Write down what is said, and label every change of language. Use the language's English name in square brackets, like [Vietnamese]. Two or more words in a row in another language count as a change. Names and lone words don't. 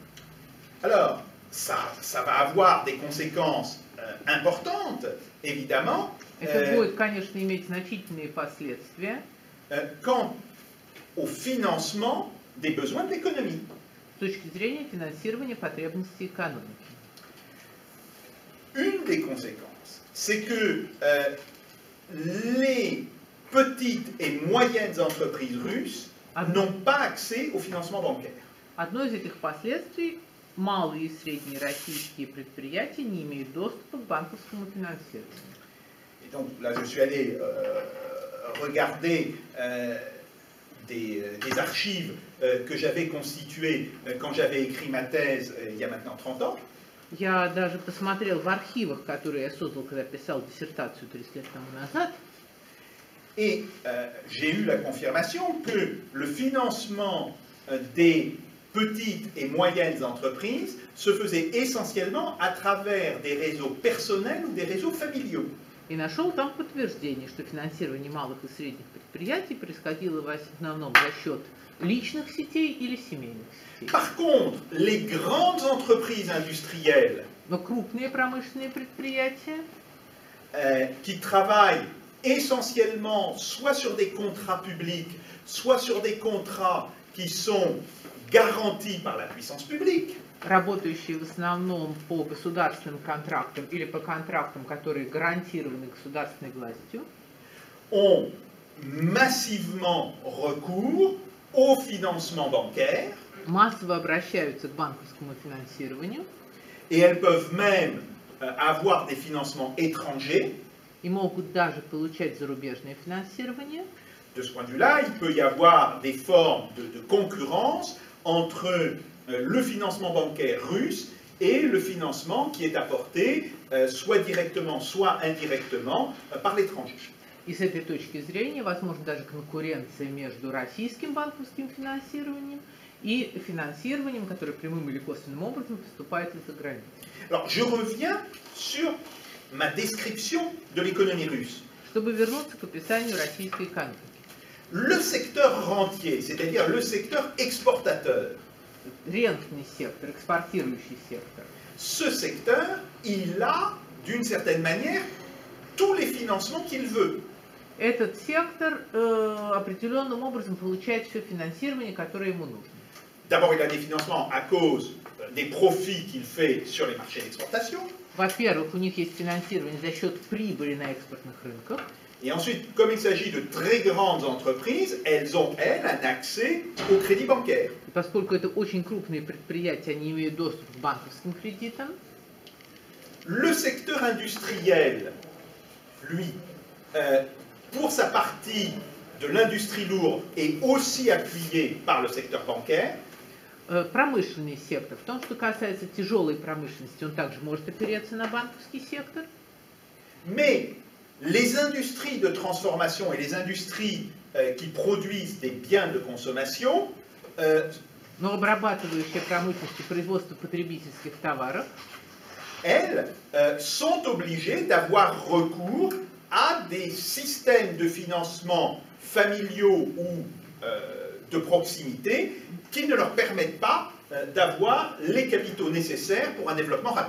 [French] Alors, ça va avoir des conséquences importantes, évidemment. [Russian] Это будет, конечно, иметь значительные последствия. [French] Quant au financement des besoins de l'économie. [Russian] С точки зрения финансирования потребностей экономики. [French] Une des conséquences, c'est que les petites et moyennes entreprises russes n'ont pas accès au financement bancaire. [Russian] Одно из этих последствий – малые и средние российские предприятия не имеют доступа к банковскому финансированию. [French] Et donc là, je suis allé regarder des archives que j'avais constituées quand j'avais écrit ma thèse il y a maintenant 30 ans. [Russian] Я даже посмотрел в архивах, которые я создал, когда писал диссертацию 30 лет тому назад. [French] Et j'ai eu la confirmation que le financement des petites et moyennes entreprises se faisait essentiellement à travers des réseaux personnels ou des réseaux familiaux. [Russian] И нашел там подтверждение, что финансирование малых и средних предприятий происходило в основном за счет личных сетей или семейных сетей. [French] Par contre, les grandes entreprises industrielles [Russian] Но крупные промышленные предприятия, [French] qui travaillent essentiellement soit sur des contrats publics, soit sur des contrats qui sont garantis par la puissance publique, [Russian] работающие в основном по государственным контрактам или по контрактам, которые гарантированы государственной властью, [French] ont massivement recours au financement bancaire, [Russian] массово обращаются к банковскому финансированию [French] et elles peuvent même avoir des financements étrangers. [Russian] и могут даже получать зарубежное финансирование. [French] De ce point de vue-là, il peut y avoir des formes de concurrence entre le financement bancaire russe et le financement qui est apporté, soit directement, soit indirectement, par l'étranger. [Russian] И с этой точки зрения возможна даже конкуренция между российским банковским финансированием и финансированием, которое прямым или косвенным образом поступает из-за границы. [French] Alors, je reviens sur ma description de l'économie russe. [Russian] Чтобы вернуться к описанию российской экономики. [French] Le secteur rentier, c'est-à-dire le secteur exportateur, [Russian] Рентный сектор, экспортирующий сектор. [French] ce secteur, il a, d'une certaine manière, tous les financements qu'il veut. [Russian] Этот сектор определенным образом получает все финансирование, которое ему нужно. [French] D'abord, il a des financements à cause des profits qu'il fait sur les marchés d'exportation. [Russian] Во-первых, у них есть финансирование за счет прибыли на экспортных рынках. [French] Et ensuite, comme il s'agit de très grandes entreprises, elles ont, elles, un accès au crédit bancaire. [Russian] И поскольку это очень крупные предприятия, они имеют доступ к банковским кредитам. [French] Le secteur industriel, lui, pour sa partie de l'industrie lourde, est aussi appuyé par le secteur bancaire. [Russian] Промышленный сектор. В том, что касается тяжелой промышленности, он также может опереться на банковский сектор. [French] Mais les industries de transformation et les industries qui produisent des biens de consommation, [Russian] Но обрабатывающая промышленность и производство потребительских товаров, [French] elles sont obligées d'avoir recours à des systèmes de financement familiaux ou de proximité qui ne leur permettent pas d'avoir les capitaux nécessaires pour un développement rapide.